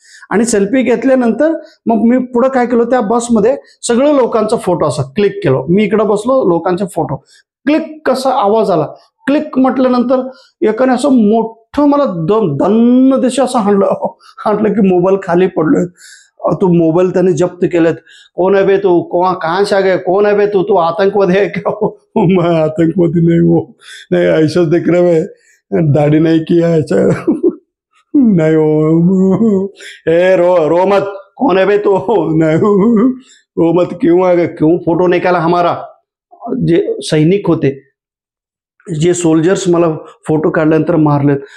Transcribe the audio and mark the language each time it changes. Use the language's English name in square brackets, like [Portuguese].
[Marathi] आणि सेल्फी घेतल्यानंतर मग मी पुढे काय केलं, त्या बसमध्ये सगळ्या लोकांचा फोटो असा क्लिक केलो. मी इकडे बसलो, लोकांचे फोटो क्लिक कसा आवाज आला, क्लिक म्हटल्यानंतर एकाने असं मोठं मला दन्न देश असं हाणलं की मोबाईल खाली पडलोय. तो मोबाईल त्याने जप्त केलेत. कोण आहे बे तू, [Hindi] कहाँ से आ गया, कौन है बे तू, तू आतंकवादी है क्या? मैं आतंकवादी नहीं हूँ, नहीं ऐसा दिख रहा है, दाढ़ी नहीं किया ऐसा नहीं हो. ए रो मत, कौन है बे तू, नहीं रो मत, क्यों आ गया, क्यों फोटो निकाला हमारा? [Marathi] जे सैनिक होते, जे सोल्जर्स मला फोटो काढल्यानंतर मारलेत.